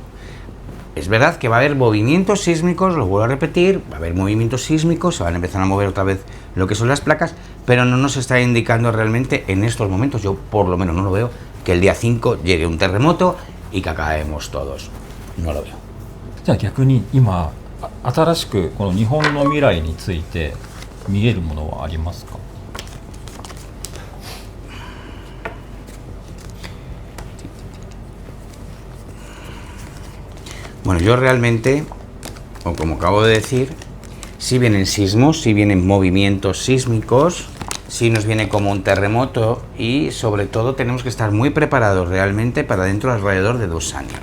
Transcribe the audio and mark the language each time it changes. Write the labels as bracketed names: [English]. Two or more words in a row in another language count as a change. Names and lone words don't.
[Spanish] Es verdad que va a haber movimientos sísmicos, lo vuelvo a repetir, va a haber movimientos sísmicos, se van a empezar a mover otra vez lo que son las placas, pero no nos está indicando realmente en estos momentos, yo por lo menos no lo veo, que el día 5 llegue un terremoto y que acabemos todos. No lo veo. [Japanese] じゃあ逆に今新しくこの日本の未来について見えるものはありますか？ [Spanish] Bueno, yo realmente, o como acabo de decir, si vienen sismos, si vienen movimientos sísmicos, si nos viene como un terremoto y sobre todo tenemos que estar muy preparados realmente para dentro de alrededor de 2 años.